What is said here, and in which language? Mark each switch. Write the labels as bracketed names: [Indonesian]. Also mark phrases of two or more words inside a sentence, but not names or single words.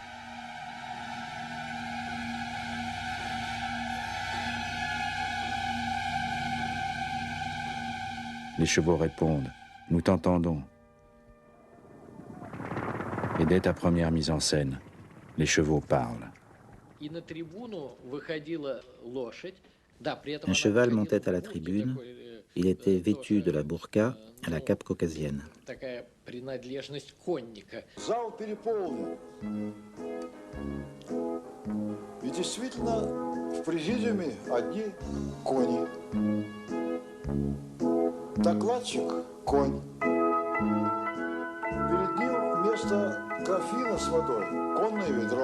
[French] Les chevaux répondent « Nous t'entendons ». Et dès ta première mise en scène, les chevaux parlent. Un cheval montait à la tribune. Il était vêtu de la burqa à la cape caucasienne. [Russian] Зал переполнен. И действительно, в президиуме одни кони. Докладчик – конь. Перед ним вместо графина с водой конное ведро.